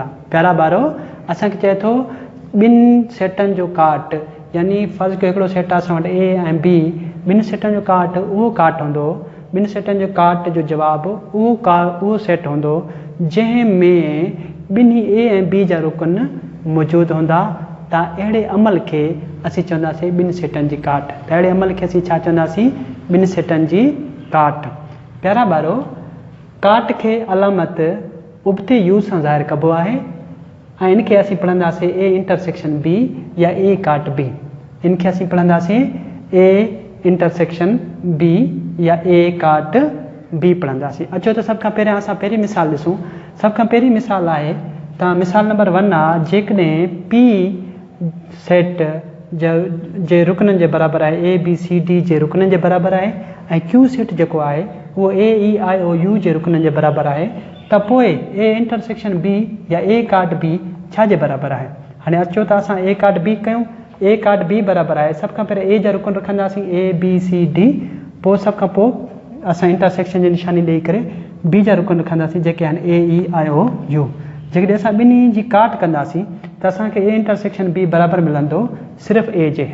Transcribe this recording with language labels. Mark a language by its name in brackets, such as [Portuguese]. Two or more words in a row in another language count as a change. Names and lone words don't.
[Sindhi] प्यारा ॿारो, असांखे चए थो ॿिनि सेटनि जो काट यानी फर्ज़ कयो हिकिड़ो सेट आहे असां वटि ए ऐं बी, ॿिनि सेटनि जो काट उहो काट हूंदो, ॿिनि सेटनि जो काट जो जवाबु उहो सेट हूंदो जंहिंमें ॿिन्ही ए ऐं बी जा रुकन मौजूदु हूंदा। त अहिड़े अमल खे असीं चवंदासीं ॿिनि सेटनि जी काट। त अहिड़े अमल खे असीं छा चवंदासीं? ॿिनि सेटनि जी काट। प्यारा ॿारो, काट खे अलामत उबते यू सां ज़ाहिर कबो आहे ऐं इनखे असीं पढ़ंदासीं ए इंटरसेक्शन बी या ए काट बी। इनखे असीं पढ़ंदासीं ए इंटरसेक्शन बी या ए काट बी पढ़ंदासीं। अचो त सभ खां पहिरियों असां पहिरीं मिसाल ॾिसूं। सभ खां पहिरीं मिसाल आहे त मिसाल नंबर 1 आहे, जेकॾहिं पी सेट जे रुकननि जे बराबरि आहे, ए बी सी डी जे रुकननि जे बराबरि आहे ऐं क्यू सेट जेको आहे उहो ए ई आई ओ यू जे रुकननि जे बराबरि आहे, त पोइ ए इंटरसेक्शन बी या ए काट बी छा जे बराबरि आहे? हाणे अचो त असां ए काट बी कयूं। ए काट बी बराबरि आहे, सभ खां पहिरियों ए जा रुकन रखंदासीं ए बी सी डी, पोइ सभ खां पोइ असां इंटरसेक्शन जी निशानी ॾेई करे बी जा रुकन रखंदासीं जेके आहिनि ए ई आई ओ यू। जेकॾहिं असां ॿिन्ही जी काट कंदासीं त असांखे ए इंटरसेक्शन बी बराबरि मिलंदो सिर्फ़ु ए जे।